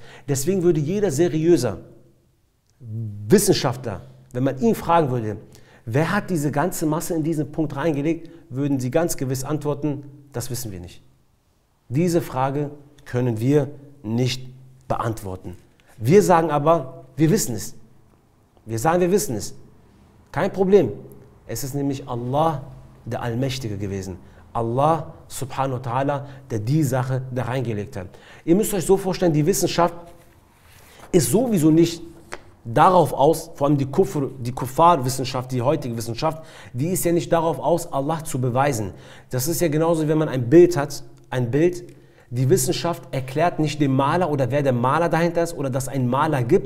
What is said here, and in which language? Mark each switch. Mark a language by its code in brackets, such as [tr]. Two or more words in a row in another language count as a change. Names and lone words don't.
[de] Deswegen würde jeder seriöser Wissenschaftler, wenn man ihn fragen würde, wer hat diese ganze Masse in diesen Punkt reingelegt, würden sie ganz gewiss antworten, das wissen wir nicht. Diese Frage können wir nicht beantworten. Wir sagen aber, wir wissen es. Wir sagen, wir wissen es. Kein Problem. Es ist nämlich Allah, der Allmächtige gewesen. [ar] الله سبحانه وتعالى, [de] der die Sache da reingelegt hat. Ihr müsst euch so vorstellen, die Wissenschaft ist sowieso nicht darauf aus, vor allem die Kuffar-Wissenschaft, die heutige Wissenschaft, die ist ja nicht darauf aus, Allah zu beweisen. Das ist ja genauso, wie wenn man ein Bild hat, ein Bild. Die Wissenschaft erklärt nicht dem Maler oder wer der Maler dahinter ist oder dass es einen Maler gibt.